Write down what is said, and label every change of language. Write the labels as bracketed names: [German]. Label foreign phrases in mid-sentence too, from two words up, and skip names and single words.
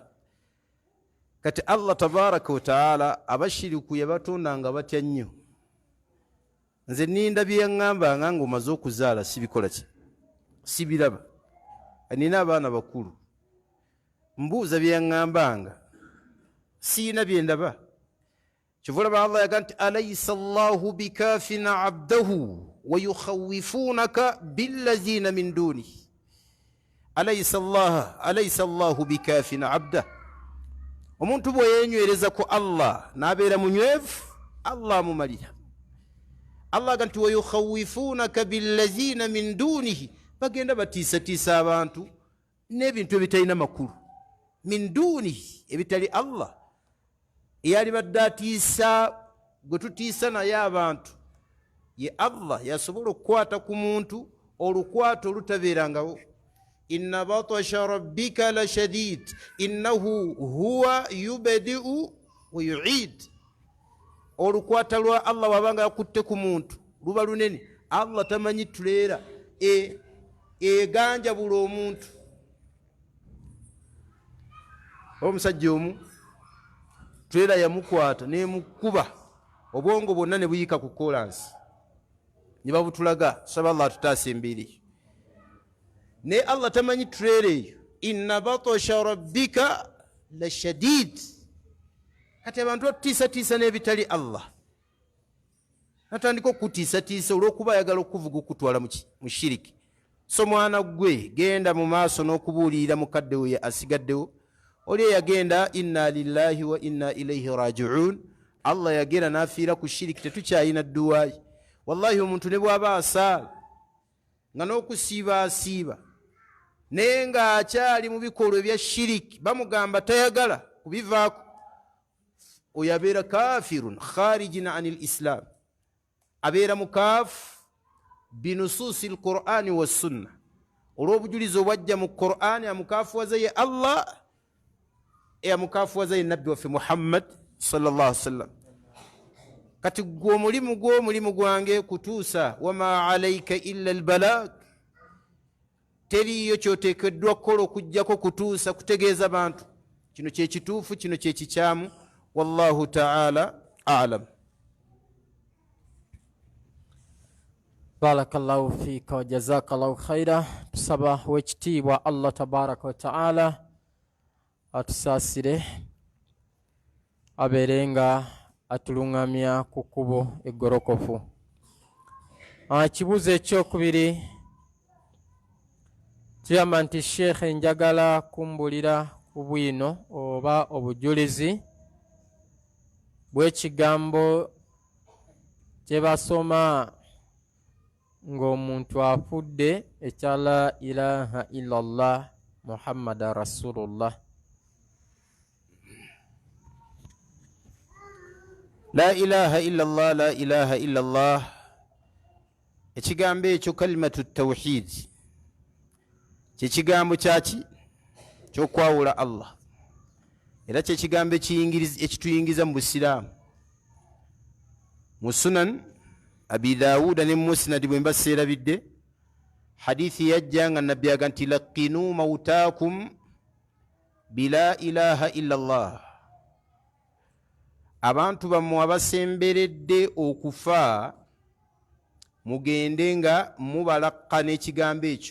[Ganda] Kati [Arabic] الله تبارك وتعالى [Ganda] abashiriku yabatonda nga batya nnyo. Nze ninda bye yaŋŋambanga ng'omaze okuzaala sibikola ki, sibiraba. Nina abaana bakulu, mbuuza bye yaŋŋambanga siina bye ndaba. Kyova olaba Allah yaga nti [Arabic] أليس الله بكاف عبده ويخوفونك بالذين من دونه. أليس الله بكاف عبده. [Ganda] Omuntu bwe yenywereza ku Allah n'abeera munywevu, Allah amumalira. Allah aga nti [Arabic] ويخوفونك بالذين من دونه, [Ganda] bagenda batiisatiisa abantu n'ebintu ebitalina makulu. [Arabic] من دونه, [Ganda] ebitali Allah. Eyali badde atiisa, gwe tutiisa naye abantu ye Allah yasobola okukwata ku muntu olukwato olutabeerangawo. [Arabic] إن بطش ربك لشديد إنه هو يبدئ ويعيد. [Ganda] Olukwata lwa Allah wabanga yakutte ku muntu luba lunene. Allah tamanyi tuleera eganja bula omuntu. Omusajja omu tuleera yamukwata nemukuba obwongo bwonna ne buyika ku kolansi ne babutulaga. Saba Allah atutaase embeera. Ne Allah tamanyi tuleera eyo. [Arabic] إن بطش ربك لشديد. [Ganda] Kati abantu batutiisatiisa n'ebitali Allah. Natandika okutiisatiisa olw'okuba ayagala okuvuga okutwala mu shiriki. So mwana gwe genda mu maaso n'okubuulirira mukadde we asigaddewo. Oli eyagenda [Arabic] إنا لله وإنا إليه راجعون. [Ganda] Allah yagera n'afiira ku shiriki, tetukyayina dduwaayi. Wallahi omuntu ne bw'aba asaala nga n'okusiiba asiiba naye ng'akyali mu bikolwa ebya shiriki, bamugamba tayagala kubivaako, oyo abeera [Arabic] كافر خارج عن الإسلام. [Ganda] Abeera mukaafu [Arabic] بنصوص القرآن والسنة. [Ganda] Olw'obujulizi obwajja mu Qur'ani, amukaafuwaza ye Allah, amukaafuwaza ye nabbi waffe Muhammad [Arabic] صلى الله عليه وسلم. [Ganda] Kati gwe omulimu gwange kutuusa, [Arabic] وما عليك إلا البلاغ. [Ganda] Teriyo kyoteekeddwa kukola okujjako kutuusa, kutegeeza bantu kino kye kituufu, kino kye kikyamu. [Arabic] والله تعالى أعلم. بارك الله فيك وجزاك الله خيرا. [Ganda] Tusaba wekitiibwa [Arabic] الله تبارك وتعالى [Ganda] atusaasire, abeerenga atulungamya ku kkubo eggolokofu. Kibuuzo ekyokubiri kigamba nti Sheikh, njagala kumbulira ku bwino oba obujulizi bw'ekigambo kye basoma ng'omuntu afudde ekya [Arabic] لا إله إلا الله محمد رسول الله. لا إله إلا الله، لا إله إلا الله. [Ganda] Ekigambo ekyo [Arabic] كلمة التوحيد, [Ganda] kyekigambo kyaki kyokwawula Allah, era kyekigambo ekituyingiza mu busiraamu. Mu sunan abi Dawuda ne musnadi bwe mbaseerabidde, hadithi yajja nga nabbi aga nti [Arabic] لقنوا موتاكم بلا إله إلا الله. [Ganda] Abantu bammwe abasemberedde okufa mugende nga mubalaqana ekigambo ekyo.